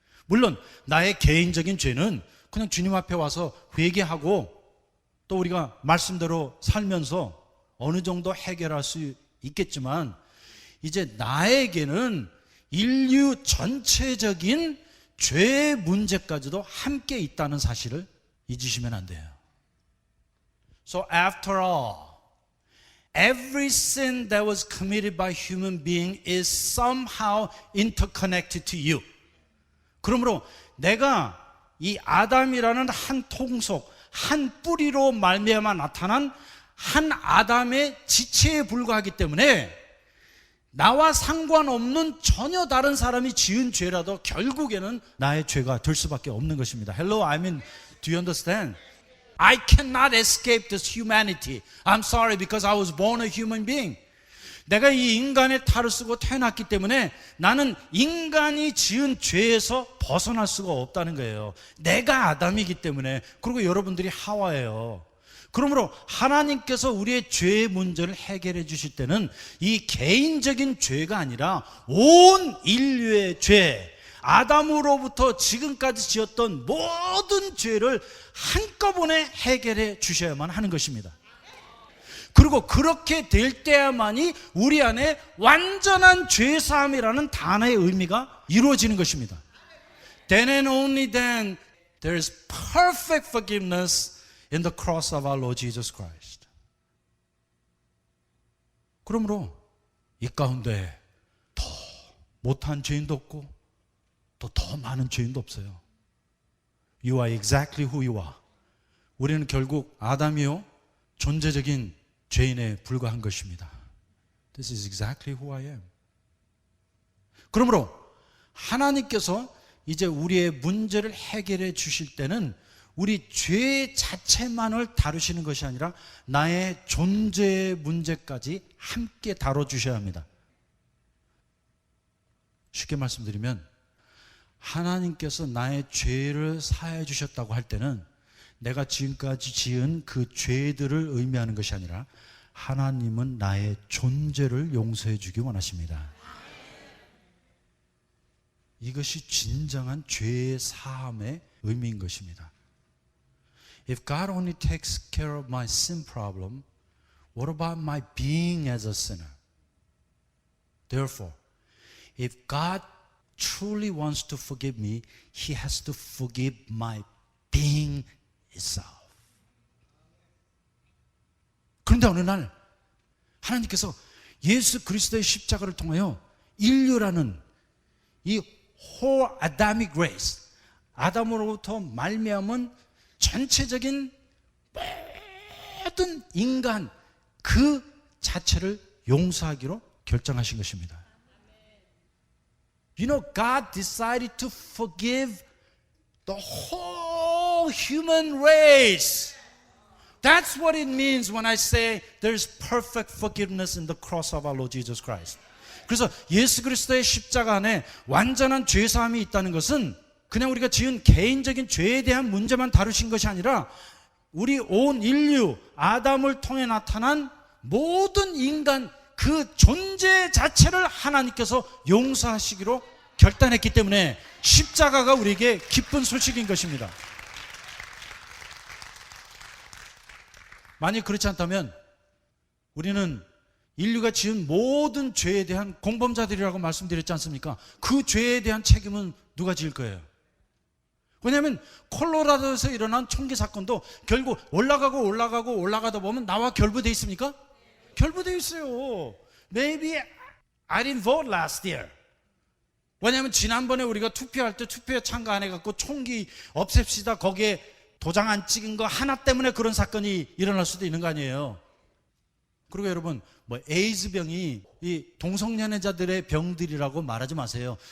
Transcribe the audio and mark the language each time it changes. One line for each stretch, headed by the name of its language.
Korean: 물론 나의 개인적인 죄는 그냥 주님 앞에 와서 회개하고 또 우리가 말씀대로 살면서 어느 정도 해결할 수 있겠지만, 이제 나에게는 인류 전체적인 죄의 문제까지도 함께 있다는 사실을 잊으시면 안 돼요.
English: So after all, every sin that was committed by human being is somehow interconnected to you.
Korean: 그러므로 내가 이 아담이라는 한 통속, 한 뿌리로 말미암아 나타난 한 아담의 지체에 불과하기 때문에 나와 상관없는 전혀 다른 사람이 지은 죄라도 결국에는 나의 죄가 될 수밖에 없는 것입니다.
English: Hello, I mean, do you understand? I cannot escape this humanity. I'm sorry because I was born a human being.
Korean: 내가 이 인간의 탈을 쓰고 태어났기 때문에 나는 인간이 지은 죄에서 벗어날 수가 없다는 거예요. 내가 아담이기 때문에. 그리고 여러분들이 하와예요. 그러므로 하나님께서 우리의 죄의 문제를 해결해 주실 때는 이 개인적인 죄가 아니라 온 인류의 죄, 아담으로부터 지금까지 지었던 모든 죄를 한꺼번에 해결해 주셔야만 하는 것입니다. 그리고 그렇게 될 때야만이 우리 안에 완전한 죄사함이라는 단어의 의미가 이루어지는 것입니다.
English: Then and only then there is perfect forgiveness in the cross of our Lord Jesus Christ.
Korean: 그러므로 이 가운데 더 못한 죄인도 없고 또 더 많은 죄인도 없어요.
English: You are exactly who you are.
Korean: 우리는 결국 아담이요 존재적인 죄인에 불과한 것입니다.
English: This is exactly who I am.
Korean: 그러므로 하나님께서 이제 우리의 문제를 해결해 주실 때는 우리 죄 자체만을 다루시는 것이 아니라 나의 존재의 문제까지 함께 다뤄주셔야 합니다. 쉽게 말씀드리면 하나님께서 나의 죄를 사해 주셨다고 할 때는 내가 지금까지 지은 그 죄들을 의미하는 것이 아니라 하나님은 나의 존재를 용서해 주기 원하십니다. 이것이 진정한 죄의 사함의 의미인 것입니다.
English: If God only takes care of my sin problem, what about my being as a sinner? Therefore, if God truly wants to forgive me, He has to forgive my being itself.
Korean: 그런데 어느 날 하나님께서 예수 그리스도의 십자가를 통하여 인류라는 이
English: whole Adamic race,
Korean: 아담으로부터 말미암은 전체적인 모든 인간 그 자체를 용서하기로 결정하신 것입니다.
English: You know, God decided to forgive the whole human race. That's what it means when I say there's perfect forgiveness in the cross of our Lord Jesus Christ.
Korean: 그래서 예수 그리스도의 십자가 안에 완전한 죄사함이 있다는 것은 그냥 우리가 지은 개인적인 죄에 대한 문제만 다루신 것이 아니라 우리 온 인류, 아담을 통해 나타난 모든 인간 그 존재 자체를 하나님께서 용서하시기로 결단했기 때문에 십자가가 우리에게 기쁜 소식인 것입니다. 만약 그렇지 않다면 우리는 인류가 지은 모든 죄에 대한 공범자들이라고 말씀드렸지 않습니까? 그 죄에 대한 책임은 누가 지을 거예요? 왜냐하면 콜로라도에서 일어난 총기 사건도 결국 올라가다 보면 나와 결부돼 있습니까? 결부돼 있어요.
English: Maybe I didn't vote last year.
Korean: 왜냐하면 지난번에 우리가 투표할 때 투표에 참가 안 해갖고 총기 없앱시다 거기에 도장 안 찍은 거 하나 때문에 그런 사건이 일어날 수도 있는 거 아니에요. 그리고 여러분 에이즈병이 이 동성연애자들의 병들이라고 말하지 마세요.